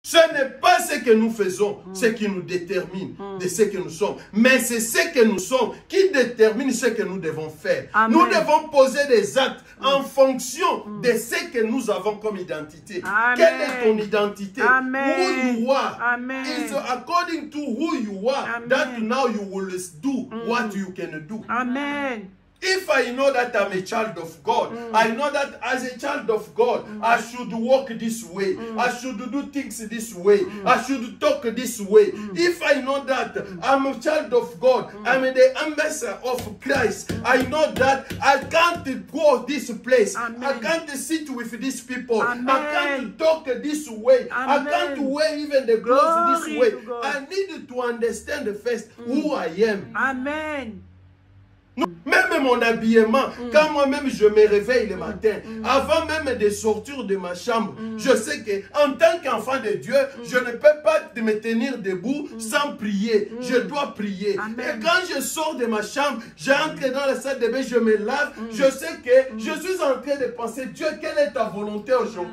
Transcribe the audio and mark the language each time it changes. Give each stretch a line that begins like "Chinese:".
French: Ce n'est pas ce que nous faisons, ce qui nous détermine de ce que nous sommes. Mais c'est ce que nous sommes qui détermine ce que nous devons faire. Amen. Nous devons poser des actes en fonction de ce que nous avons comme identité. Amen. Quelle est ton identité? Amen.
English: Who you are. Amen. It's according to who you are. Amen. That now you will do what you can do. Amen. If I know that I'm a child of God, I know that as a child of God, I should walk this way. I should do things this way. I should talk this way. If I know that I'm a child of God, I'm the ambassador of Christ, I know that I can't go this place. Amen. I can't sit with these people. Amen. I can't talk this way. I Amen. can't wear even the clothes this Glory way. to God. I need to understand first who I am. Amen.
French: Même mon habillement, quand moi-même je me réveille le matin, avant même de sortir de ma chambre, je sais que en tant qu'enfant de Dieu, je ne peux pas me tenir debout sans prier. Je dois prier. Amen. Et quand je sors de ma chambre, j'entre dans la salle de bain, je me lave, je sais que je suis en train de penser, Dieu, quelle est ta volonté aujourd'hui?